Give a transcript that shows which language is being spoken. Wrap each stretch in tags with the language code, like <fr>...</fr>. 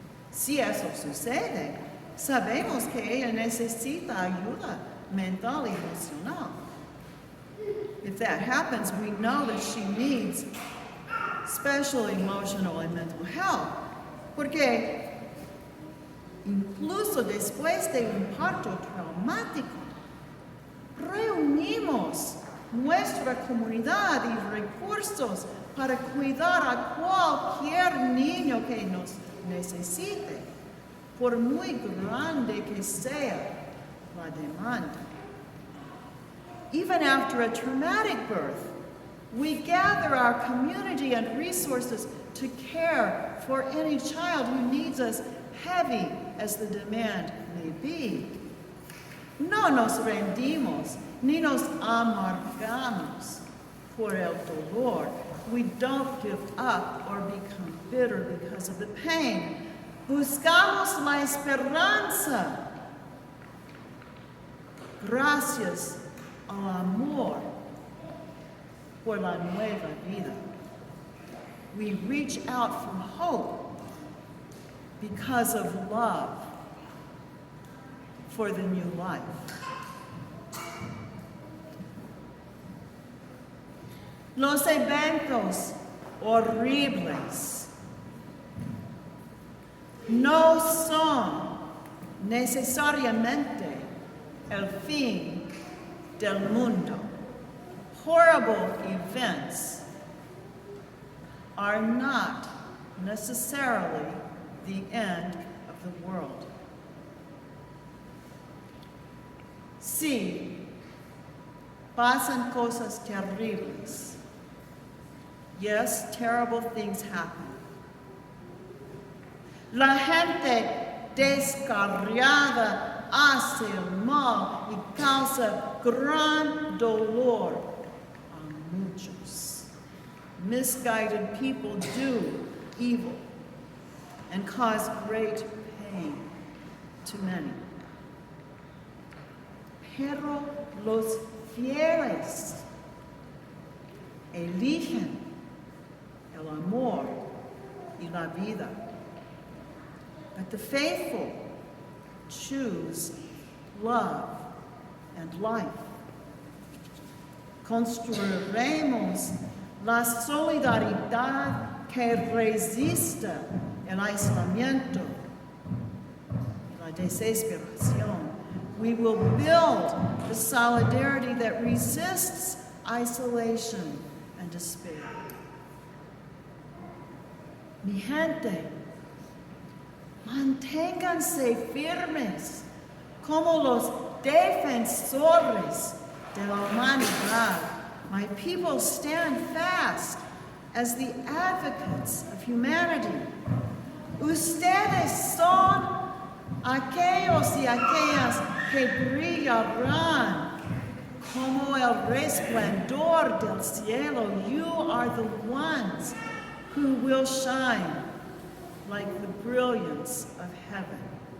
<es>Si eso sucede, sabemos que ella necesita ayuda mental y emocional.</es> <en>If that happens, we know that she needs special emotional and mental help.</en> <es>Porque incluso después de un parto traumático, reunimos nuestra comunidad y recursos para cuidar a cualquier niño que nos necesite, por muy grande que sea la demanda.</es> <en>Even after a traumatic birth, we gather our community and resources to care for any child who needs us, heavy as the demand may be.</en> <es>No nos rendimos, ni nos amargamos por el dolor.</es> <en>We don't give up or become bitter because of the pain.</en> <es>Buscamos la esperanza. Gracias al amor por la nueva vida.</es> <en>We reach out for hope because of love for the new life.</en> <es>Los eventos horribles no son necesariamente el fin del mundo.</es> <en>Horrible events are not necessarily the end of the world.</en> <es>Sí, pasan cosas terribles.</es> <en>Yes, terrible things happen.</en> <es>La gente descarriada hace el mal y causa gran dolor a muchos.</es> <en>Misguided people do evil and cause great pain to many.</en> <es>Pero los fieles eligen el amor y la vida.</es> <en>But the faithful choose love and life.</en> <es>Construiremos la solidaridad que resista el aislamiento y la desesperación.</es> <en>We will build the solidarity that resists isolation and despair.</en> <es>Mi gente, manténganse firmes como los defensores de la humanidad.</es> <en>My people stand fast as the advocates of humanity.</en> <es>Ustedes son aquellos y aquellas que brillarán como el resplandor del cielo.</es> <en>You are the ones who will shine like the brilliance of heaven.</en>